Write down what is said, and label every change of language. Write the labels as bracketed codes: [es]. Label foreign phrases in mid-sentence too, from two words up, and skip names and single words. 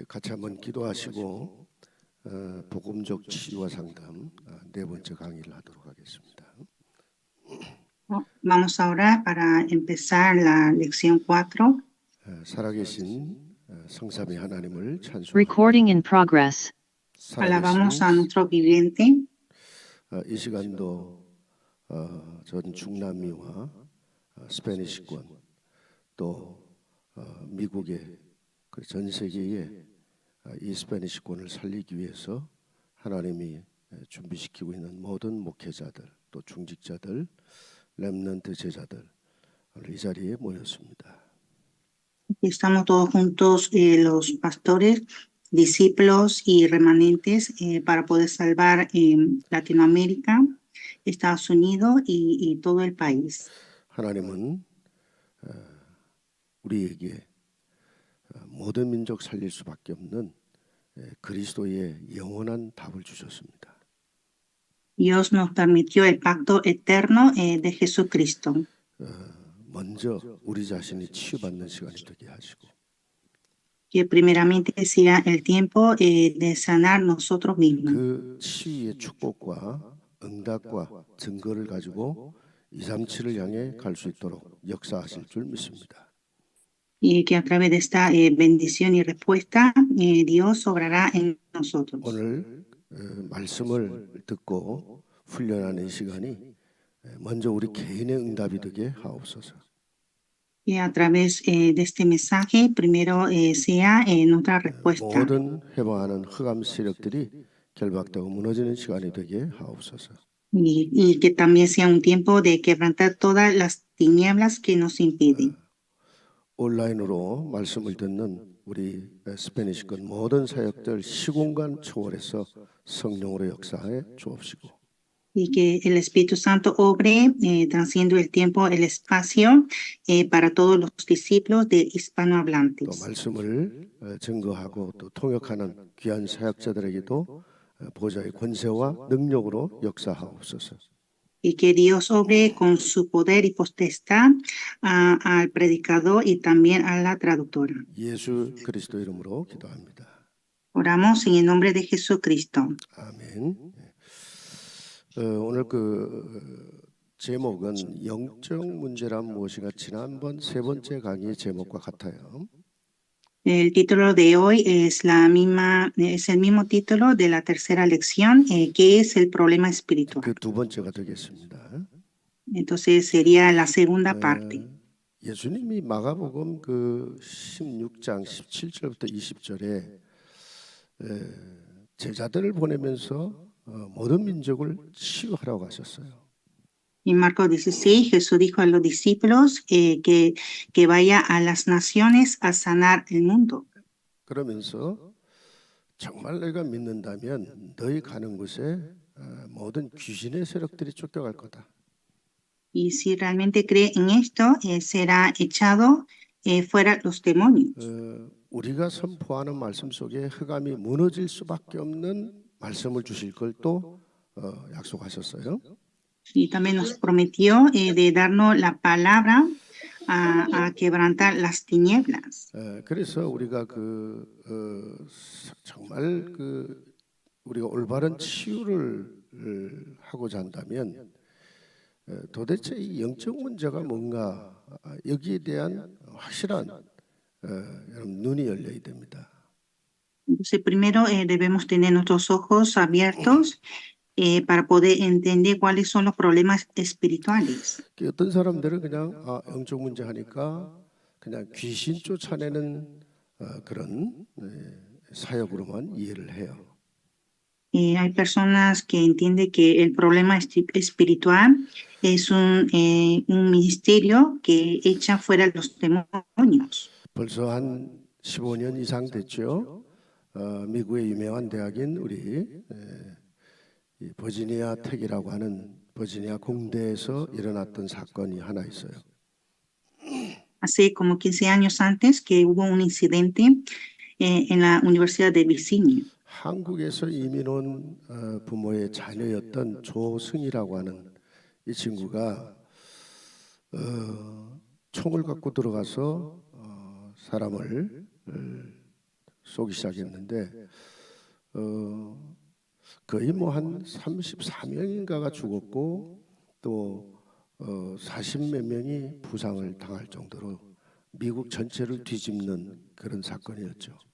[ko] 같이 한번 기도하시고 복음적 치유와 상담 네 번째 강의를 하도록 하겠습니다. [es] Vamos a orar para empezar la lección 4. [ko] 살아계신 성삼위 하나님을 [en] Recording [ko] 찬송합니다. [en] in progress. [es] Alabamos a nuestro viviente. [ko] 이 시간도 전 중남미와 스페니시권 또 미국의 전 세계에 이 스페니시권을 살리기 위해서 하나님이 준비시키고 있는 모든 목회자들 또 중직자들 렘넌트 제자들 이 자리에 모였습니다. [es] Estamos todos juntos, los pastores, discípulos y remanentes para poder salvar Latinoamérica, Estados Unidos y todo el país. [ko] 하나님은 우리에게 모든 민족 살릴 수밖에 없는 그리스도의 영원한 답을 주셨습니다. [es] Dios nos permitió el pacto eterno de Jesucristo. [ko] 먼저 우리 자신이 치유받는 시간이 되게 하시고 [es] Que primeramente sea el tiempo de sanar nosotros mismos. [ko] 그 치유의 축복과 응답과 증거를 가지고 237을 향해 갈 수 있도록 역사하실 줄 믿습니다. [es] Y que a través de esta bendición y respuesta, Dios obrará en nosotros. [ko] 오늘 말씀을 듣고 훈련하는 시간이 먼저 우리 개인의 응답이 되게 하옵소서. [es] Y a través de este mensaje, primero sea nuestra respuesta. [ko] 모든 해방하는 흑암 세력들이 결박되고 무너지는 시간이 되게 하옵소서. [es] Y que también sea un tiempo de quebrantar todas las tinieblas que nos impiden. [ko] 온라인으로 말씀을 듣는 우리 스페니시권 모든 사역들 시공간 초월해서 성령으로 역사해 주옵시고 [es] Y que el Espíritu Santo obre, transciendo el tiempo, el espacio, para todos los discípulos de [ko] 또 [es] hispanohablantes. [ko] 말씀을 증거하고 또 통역하는 귀한 사역자들에게도 보좌의 권세와 능력으로 역사하옵소서. [es] Y que Dios obre con su poder y potestad al predicador y también a la traductora. [ko] 예수 그리스도 이름으로 기도합니다. [es] Oramos en el nombre de Jesucristo. [ko] 아멘. 오늘 제목은 영적 문제란 무엇인가 지난번 세 번째 강의의 제목과 같아요. [es] El título de hoy es el mismo título de la tercera lección, que es el problema espiritual. [ko] 그 두 번째가 되겠습니다. [es] Entonces sería la segunda parte. [ko] 예수님이 마가복음 16장 17절부터 20절에 제자들을 보내면서 모든 민족을 치유하라고 하셨어요. [es] En Marcos 16, Jesús dijo a los discípulos que vaya a las naciones a sanar el mundo. [ko] 그러면서 정말 너희가 믿는다면 너희 가는 곳에 모든 귀신의 세력들이 쫓겨갈 거다. [es] Y si realmente cree en esto, será echado fuera los demonios. [ko] 우리가 선포하는 말씀 속에 흑암이 무너질 수밖에 없는 말씀을 주실 걸 또 약속하셨어요. [es] Y también nos prometió de darnos la palabra a quebrantar las tinieblas. [ko] 그래서 우리가 정말 우리가 올바른 치유를 하고자 한다면 도대체 이 영적 문제가 뭔가 여기에 대한 확실한 눈이 열려야 됩니다. [es] Entonces, primero debemos tener nuestros ojos abiertos para poder entender cuáles son los problemas espirituales. [ko] 어떤 사람들은 그냥 영적 문제 하니까 그냥 귀신 쫓아내는 그런 사역으로만 이해를 해요. [es] Hay personas que entienden que el problema espiritual es un ministerio que echa fuera los demonios. [ko] 벌써 한 15년 이상 됐죠. 미국의 유명한 대학인 우리 버지니아 텍이라고 하는 버지니아 공대에서 일어났던 사건이 하나 있어요. [es] Hace como 15 años antes que hubo un incidente en la Universidad de Virginia. [ko] 한국에서 이민 온 부모의 자녀였던 조승이라고 하는 이 친구가 총을 갖고 들어가서 사람을 쏘기 시작했는데 거의 뭐 한 34명인가가 죽었고 또 40몇 명이 부상을 당할 정도로 미국 전체를 뒤집는 그런 사건이었죠.